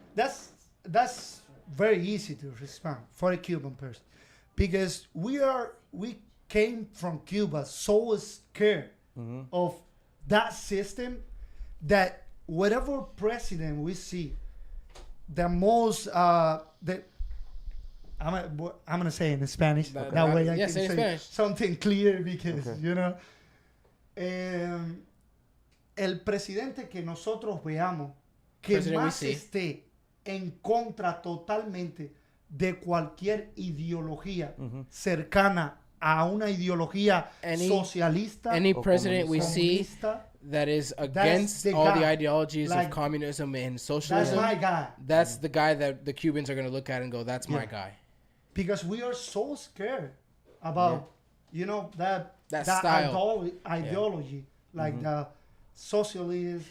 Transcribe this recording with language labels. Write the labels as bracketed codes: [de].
[en] that's very easy to respond for a Cuban person, because we came from Cuba so scared of that system that whatever president we see, the most I'm gonna say it in Spanish. That way I can say something clear, because you know, [es] el presidente que nosotros veamos que más esté en contra totalmente de cualquier ideología cercana a una ideología socialista. [en] Any president we see that is against all the ideologies of communism and socialism, that's my guy. That's the guy that the Cubans are going to look at and go, that's my guy. Because we are so scared about, you know, that style. ideology, like the socialism.